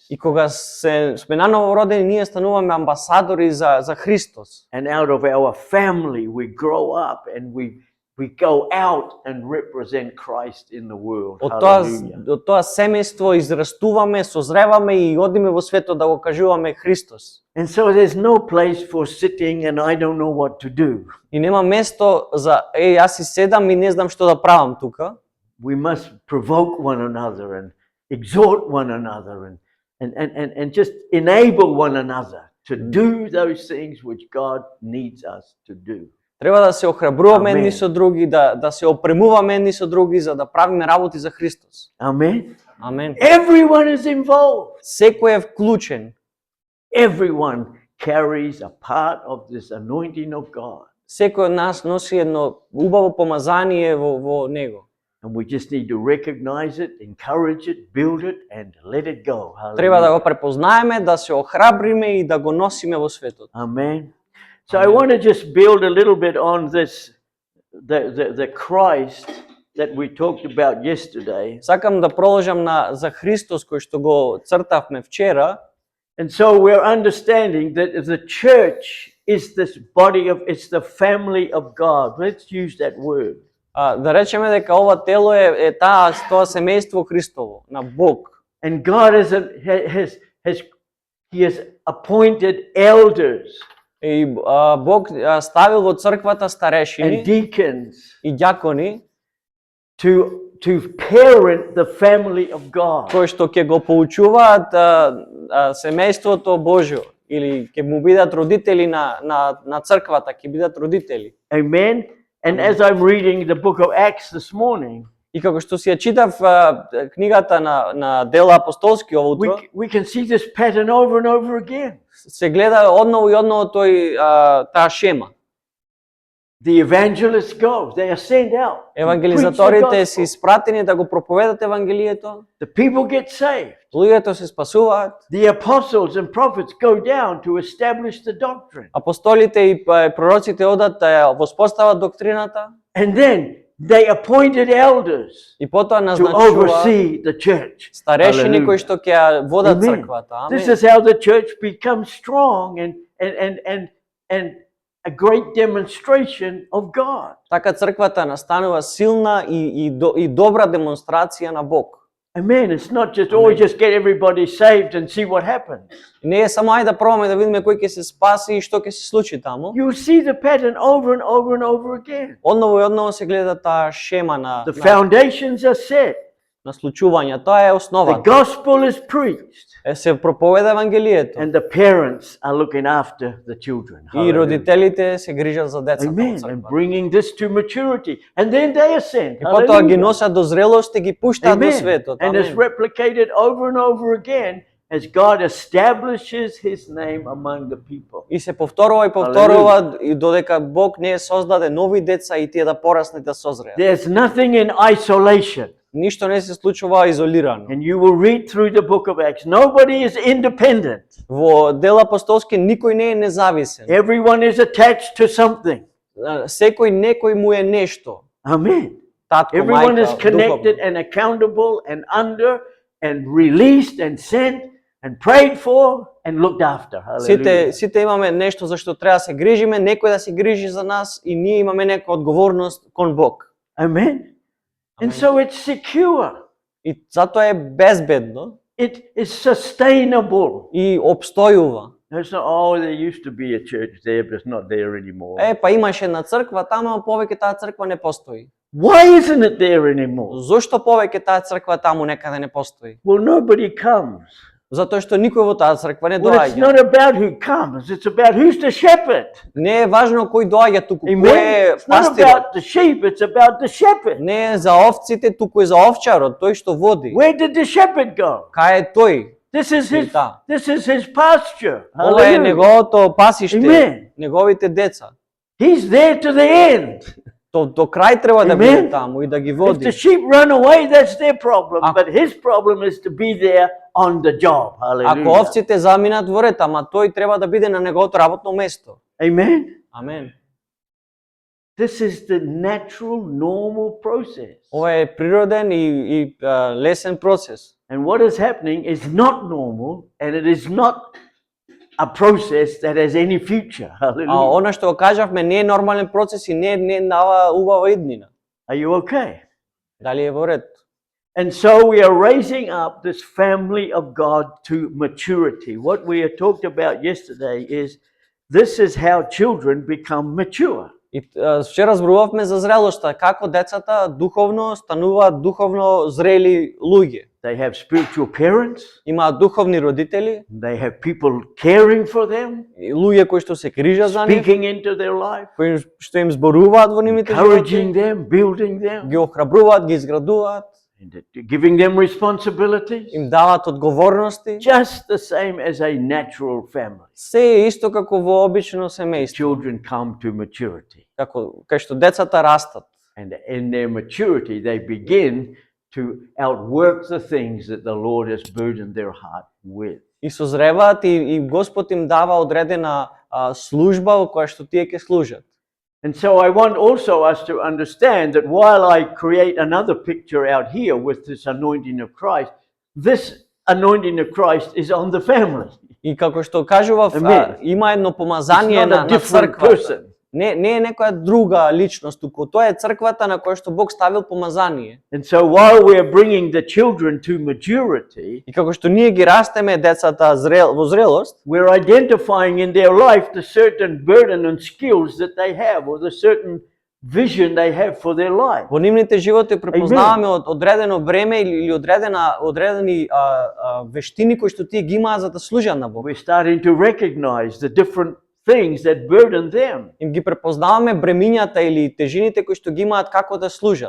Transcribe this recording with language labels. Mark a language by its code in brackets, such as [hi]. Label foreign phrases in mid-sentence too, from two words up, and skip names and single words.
[mk] И кога сме наново родени, ние стануваме амбасадори за Христос. [en] And out of our family, we grow up and we go out and represent Christ in the world. Hallelujah. [mk] Од тоа семејство израстуваме, созреваме и одиме во светот да го кажуваме Христос. [en] And so there's no place for sitting and I don't know what to do. [mk] И нема место за јас си седам и не знам што да правам тука. [en] We must provoke one another and exhort one another and just enable one another to do those things which God needs us to do. [mk] Треба да се охрабруваме Амен. едни со други, да се опремуваме едни со други за да правиме работи за Христос. [en] Amen. [mk] Амен. [en] Everyone is involved. [mk] Секој е вклучен. [en] Everyone carries a part of this anointing of God. [mk] Секој од нас носи едно убаво помазание во него. [en] And we just need to recognize it, encourage it, build it, and let it go. [mk] Треба да [en] Hallelujah. [mk] го препознаеме, да се охрабриме и да го носиме во светот. [en] Amen. So I want to just build a little bit on this, the Christ that we talked about yesterday. [mk] Сакам да продолжам за Христос кој што го цртавме вчера. [en] And so we're understanding that the church is this body of, it's the family of God. Let's use that word. [mk] Да речеме дека ова тело е тоа семејство Христово, на Бог. [en] And God He has appointed elders [mk] И Бог ставил во црквата [en] and [mk] старешини [en] deacons [mk] и ѓакони [en] to parent the family of God. [mk] кои што ќе го поучуваат семејството Божјо или ќе му бидат родители на црквата, ќе бидат родители. [en] Amen. And as I'm reading the book of Acts this morning, [mk] И како што си ја читав книгата на Дела апостолски ово утро, [en] we can see this pattern over and over again. [mk] се гледа одново и одново таа шема. [en] The evangelists go, they are sent out. to preach the [mk] Евангелизаторите се [en] gospel. [mk] испратени да го проповедат евангелието, [en] The people get saved. [mk] луѓето се спасуваат, [en] The apostles and prophets go down to establish the doctrine. [mk] апостолите и пророците одат да ја воспостават доктрината [en] And then they appointed elders [mk] и потоа [en] to [mk] назначуваат [en] oversee the church. [mk] старешини [en] Hallelujah. [mk] кои што ќе ја водат [en] Amen. [mk] црквата. [en] This [mk] Амен. [en] is how the church becomes strong and a great demonstration of God. [mk] Така црквата настанува силна и добра демонстрација на Бог. [en] Amen. It's not just, oh, just get everybody saved and see what happens. [mk] Не е само ајде да пробаме да видиме кој ќе се спаси и што ќе се случи таму. [en] You'll see the pattern over and over and over again. [mk] Одново и одново се гледа таа шема [en] The foundations are set. [mk] на случувања. Тоа е [en] The [mk] основата. [en] gospel is preached. [mk] Се проповеда евангелието. [en] And the parents are looking after the children. [mk] И [en] Hallelujah. [mk] родителите се грижат за децата. [en] Amen. [mk] од [en] And [mk] црквата. [en] bringing this to maturity. And then they are sent. [mk] И потоа ги [en] Hallelujah. [mk] носат до зрелост и ги пуштаат до [en] Amen. [mk] светот. [en] And it's [mk] Амен. [en] replicated over and over again as God establishes his name among the people. [mk] И се повторува и повторува и додека Бог не создаде нови деца и тие да пораснат да созреат. [en] There's nothing in isolation. [mk] Ништо не се случува изолирано. [en] And you will read through the book of Acts. Nobody is independent. [mk] Во дел апостолски никој не е независен. [en] Everyone is attached to something. [mk] Секој некој му е нешто. [en] Amen. [mk] Татко, [en] Everyone is [mk] мајка, [en] connected [mk] духовно. [en] and accountable and under and released and sent and prayed for and looked after. Hallelujah. [mk] Сите имаме нешто за што треба да се грижиме, некој да се грижи за нас и ние имаме некоја одговорност кон Бог. [en] Amen. And so it's secure. [mk] И затоа е безбедно [en] It is sustainable. [mk] и обстојува. [en] It's not, oh, there used to be a church there, but it's not there anymore. [mk] Па имаше една црква тама, а повеќе таа црква не постои. [en] Why isn't it there anymore? [mk] Зошто повеќе таа црква таму некаде не постои? [en] Well, nobody comes. [mk] Затоа што никој во таа црква не [en] Well, it's [mk] доаѓа. [en] not about who comes. It's about who's the shepherd. [mk] Не е важно кој доаѓа туку, кој [en] Amen. [mk] е [en] It's not [mk] пастирот. [en] about the sheep. It's about the shepherd. [mk] Не е за овците, туку е за овчарот, тој што води. [en] Where did the shepherd go? [mk] Кај е тој? [en] This is his. [mk] Да. [en] This is his pasture. [mk] Ова е [en] Hallelujah. [mk] неговото пасиште, [en] Amen. [mk] неговите деца. [en] He's there to the end. [mk] До крај треба да [en] Amen. [mk] биде таму и да ги [en] If [mk] води. [en] the sheep run away, that's their problem. [mk] Ако- [en] But his problem is to be there on the job. [mk] Ако [en] Hallelujah. [mk] овците заминат во ред, ама тој треба да биде на неговото работно место. [en] Amen. [mk] Амен. [en] This is the natural, normal process. [mk] Ова е природен и лесен процес. [en] And what is happening is not normal, and it is not a process that has any future. [mk] А [en] Hallelujah. [mk] она што го кажавме не е нормален процес и не дава убава иднина. [en] Are you okay? [mk] Дали е во ред? [en] And so we are raising up this family of God to maturity. What we had talked about yesterday is this is how children become mature. [mk] И вчера зборувавме за зрелоста, како децата духовно стануваат духовно зрели луѓе. [en] They have spiritual parents, [mk] Имаат духовни родители, [en] they have people caring for them, [mk] и луѓе кои што се грижат за нив, [en] speaking into their life, [mk] кои што им зборуваат во нивните [en] encouraging [mk] животи, [en] them, building them, [mk] ги охрабруваат, ги изградуваат, [en] and giving them responsibilities. [mk] им даваат одговорности. [en] Just the same as a natural family. [mk] Се е исто како во обично семејство, [en] Children come to maturity. [mk] како кај што децата растат. [en] And in their maturity, they begin to outwork the things that the Lord has burdened their heart with. [mk] И созреваат и Господ им дава одредена служба во која што тие ќе служат. [en] And so I want also us to understand that while I create another picture out here with this anointing of Christ, this anointing of Christ is on the family. [mk] И како што кажував, [en] Amen. [mk] има едно [en] It's [mk] помазание [en] not [mk] на [en] a different [mk] црквата. [en] person. [mk] Не е некоја друга личност, туку тоа е црквата на која што Бог ставил помазание. [en] And so while we are bringing the children to maturity, [mk] И како што ние ги растеме децата во зрелост, [en] we're identifying in their life the certain burden and skills that they have or the certain vision they have for their life. [mk] во нивните животи препознаваме одредено време или одредени вештини кои што тие ги имаат за да служат на Бог. [en] We're starting to recognize the different things that burden them. [mk] Им ги препознаваме бремињата или тежините кои што ги имаат како да служат.